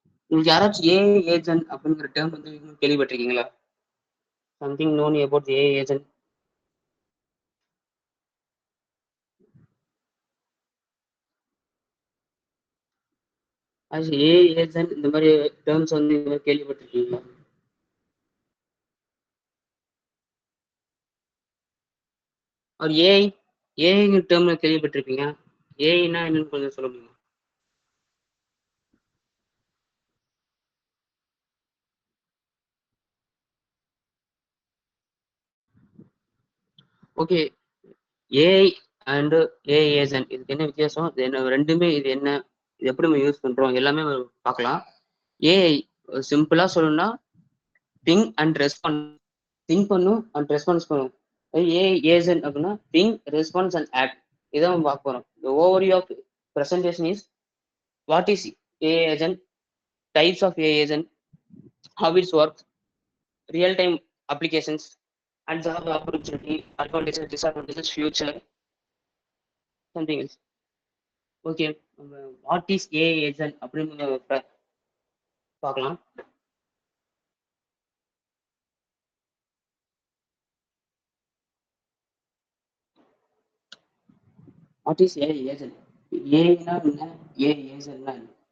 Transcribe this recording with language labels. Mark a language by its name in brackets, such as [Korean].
[Tamil] உங்களுக்கு யாராச்சும் AI agent அப்படிங்கிற டேர்ம் வந்து கேள்விப்பட்டிருக்கீங்களா? [English] Something known about AI agent. As AI agent [Tamil] இந்த மாதிரி டேர்ம்ஸ் வந்து கேள்விப்பட்டிருக்கீங்களா? ஒரு AI டேர்ம்ல கேள்விப்பட்டிருப்பீங்க. ஏஐனா என்னன்னு கொஞ்சம் சொல்ல முடியுமா? Okay, AI and AI agent இதுக்கு என்ன வித்தியாசம்? இது என்ன ரெண்டுமே இது என்ன? இது எப்படி நம்ம யூஸ் பண்றோம்? எல்லாமே பார்க்கலாம். ஏஐ சிம்பிளா சொல்லணும்னா திங்க் அண்ட் ரெஸ்பான்ஸ். திங்க் பண்ணும் அண்ட் ரெஸ்பான்ஸ் பண்ணும். ஏஐ ஏஜென்ட் அப்படின்னா திங்க், ரெஸ்பான்ஸ் அண்ட் ஆக்ட். இதான் நம்ம பார்க்க போறோம். [English] The overview of presentation is what is AI agent, types of AI agent, how it works, real time applications, and job opportunity, advantages, disadvantages, future, something else. [Tamil] Okay, what is AI agent அப்படின்னு பார்க்கலாம். What is AI agent? ஏஐனா என்ன? AI ஏஜென்ட்னா என்ன?